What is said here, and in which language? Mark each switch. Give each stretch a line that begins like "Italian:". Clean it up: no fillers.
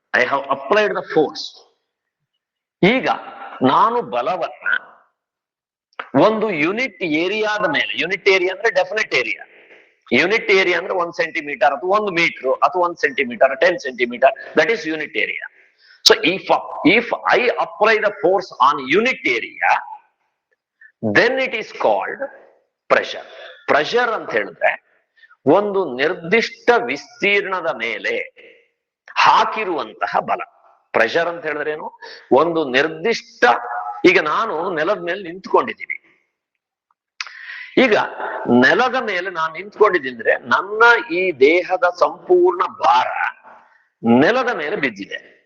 English: I have applied the force.
Kannada: ಈಗ ನಾನು ಬಲವನ್ನ ಒಂದು ಯೂನಿಟ್ ಏರಿಯಾದ ಮೇಲೆ, ಯೂನಿಟ್ ಏರಿಯಾ ಅಂದ್ರೆ ಡೆಫಿನೆಟ್ ಏರಿಯಾ, ಯೂನಿಟ್ ಏರಿಯಾ ಅಂದ್ರೆ 1 ಸೆಂಟಿಮೀಟರ್ ಅಥವಾ 1 ಮೀಟರ್ ಅಥವಾ 1 centimetre 10 centimetre,
English: That is unit area. So if I apply the force on unit area, then it is called pressure.
Kannada: Pressure ಅಂತ ಹೇಳಿದ್ರೆ ಒಂದು ನಿರ್ದಿಷ್ಟ ವಿಸ್ತೀರ್ಣದ ಮೇಲೆ ಹಾಕಿರುವಂತಹ ಬಲ. ಪ್ರೆಷರ್ ಅಂತ ಹೇಳಿದ್ರೆ ಏನು, ಒಂದು ನಿರ್ದಿಷ್ಟ, ಈಗ ನಾನು ನೆಲದ ಮೇಲೆ ನಿಂತ್ಕೊಂಡಿದ್ದೀನಿ. ಈಗ ನೆಲದ ಮೇಲೆ ನಾನು ನಿಂತ್ಕೊಂಡಿದ್ದೀನಿ ಅಂದ್ರೆ ನನ್ನ ಈ ದೇಹದ ಸಂಪೂರ್ಣ ಭಾರ ನೆಲದ ಮೇಲೆ ಬಿದ್ದಿದೆ.